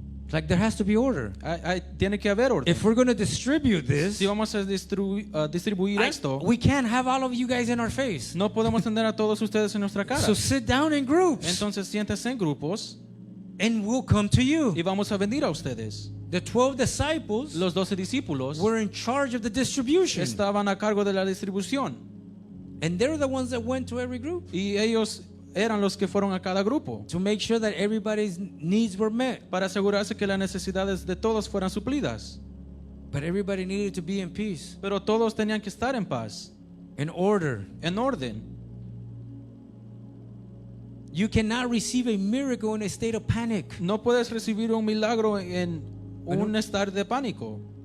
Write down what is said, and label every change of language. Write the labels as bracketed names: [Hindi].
[English] Like there has to be order. [Spanish] Tiene que haber orden. [English] If we're going to distribute this, [Spanish] Si vamos a distribuir esto, [English] we can't have all of you guys in our face. [Spanish] no podemos tener a todos ustedes en nuestra cara. [English] So sit down in groups [Spanish] Entonces siéntese en grupos [English] and we'll come to you. [Spanish] y vamos a venir a ustedes. [English] The 12 disciples [Spanish] Los 12 discípulos [English] were in charge of the distribution. [Spanish] estaban a cargo de la distribución [English] And they're the ones that went to every group [Spanish] y ellos eran los que fueron a cada grupo [English] to make sure that everybody's needs were met. [Spanish] para asegurarse que las necesidades de todos fueran suplidas. [English] But everybody needed to be in peace, [Spanish] Pero todos tenían que estar en paz, [English] in order. [Spanish] en orden. [English] You cannot receive a miracle in a state of panic. [Spanish] No puedes recibir un milagro en un estado de pánico.